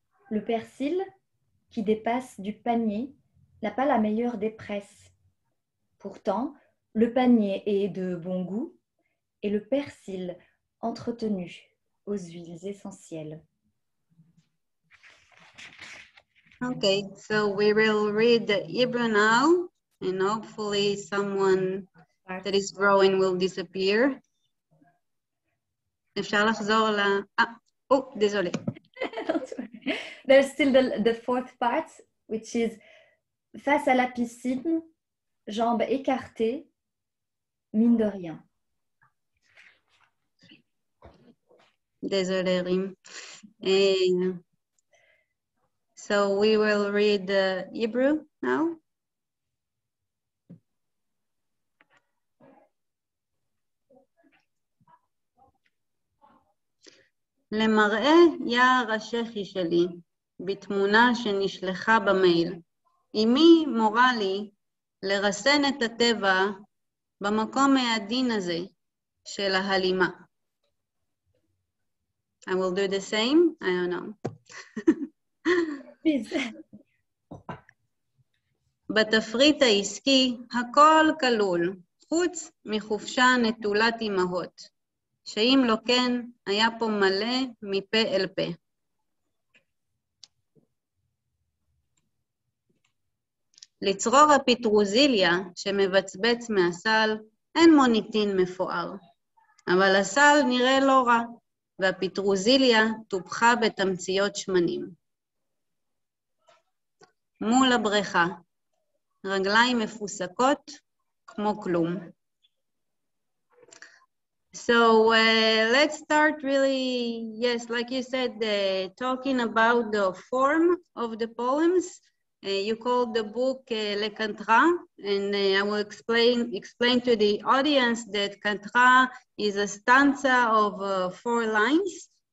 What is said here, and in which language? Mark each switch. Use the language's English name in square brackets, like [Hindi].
[French] Le persil qui dépasse du panier n'a pas la meilleure des presses. Pourtant, le panier est de bon goût et le persil entretenu aux huiles essentielles. [English] Okay, so we will read the Hebrew now, and hopefully someone that is drawing will disappear. [Hebrew] אפשר לחזור [French] désolé. [English] There's still the fourth part, which is [French] face à la piscine, jambes écartées, mine de rien. Désolé, Rim. [English] So we will read the Hebrew now. [Hebrew] למראה יער השחי שלי, בתמונה שנשלחה במייל. אמי מורה לי לרסן את הטבע במקום העדין הזה של ההלימה. [English] I will do the same, I don't know. [Hebrew] בתפריט העסקי הכל כלול, חוץ מחופשה נטולת אמהות, שאם לא כן היה פה מלא מפה אל פה. לצרור הפטרוזיליה שמבצבץ מהסל אין מוניטין מפואר, אבל הסל נראה לא רע, והפטרוזיליה טופחה בתמציות שמנים. מול הבריכה, רגליים מפוסקות כמו כלום. [English] So let's start really, yes, like you said, talking about the form of the poems. You called the book Le Cantra, and I will explain to the audience that Cantra is a stanza of 4 lines.